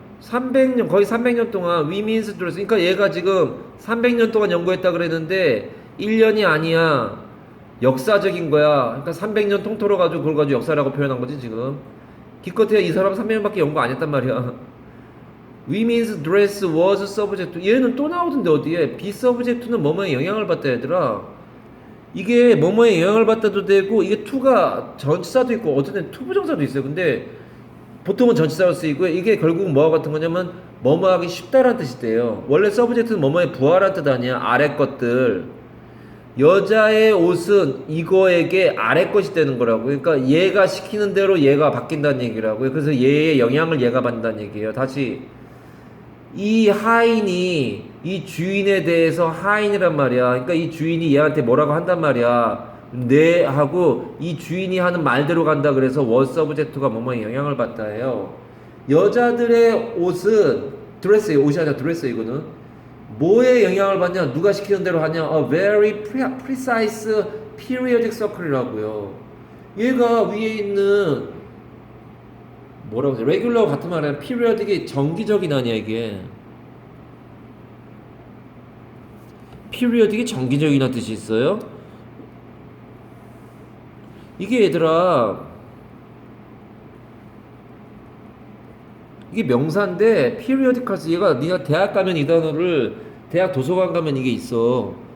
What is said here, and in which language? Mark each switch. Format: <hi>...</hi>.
<ko>300년 거의 300년 동안 위민스 드레스. 그러니까 얘가 지금 300년 동안 연구했다 그랬는데 1년이 아니야. 역사적인 거야. 그러니까 300년 통틀어 가지고 그걸 가지고 역사라고 표현한 거지 지금. 기껏해야 이 사람 300명밖에 연구 안 했단 말이야.</ko> <en>Women's dress was subject.</en> <ko>얘는 또 나오던데 어디에? be subject는 뭐뭐에 영향을 받다 얘들아. 이게 뭐뭐에 영향을 받다도 되고 이게 to가 전치사도 있고 어떤 때는 투부정사도 있어요. 근데 보통은 전치사로 쓰이고 이게 결국 뭐와 같은 거냐면 뭐뭐 하기 쉽다라는 뜻이 돼요. 원래 subject는 뭐뭐에 부하라는 뜻 아니야. 아래 것들. 여자의 옷은 이거에게 아래 것이 되는 거라고. 그러니까 얘가 시키는 대로 얘가 바뀐다는 얘기라고요. 그래서 얘의 영향을 얘가 받는다는 얘기예요. 다시 이 하인이 이 주인에 대해서 하인이란 말이야. 그러니까 이 주인이 얘한테 뭐라고 한단 말이야. 네 하고 이 주인이 하는 말대로 간다. 그래서 was subject가 뭐뭐에 영향을 받다 해요. 여자들의 옷은 드레스예요. 옷이 아니라 드레스 이거는. 뭐에 영향을 받냐? 누가 시키는 대로 하냐?</ko> <en>A very precise periodic circle이라고요.</en> <ko>얘가 위에 있는 뭐라고 하지? 레귤러 같은 말은 periodic이 정기적인 아니야 이게. periodic이 정기적이라는 뜻이 있어요. 이게 얘들아 이게 명사인데 periodicals 얘가 네가 대학 가면 이 단어를 대학 도서관 가면 이게 있어.</ko>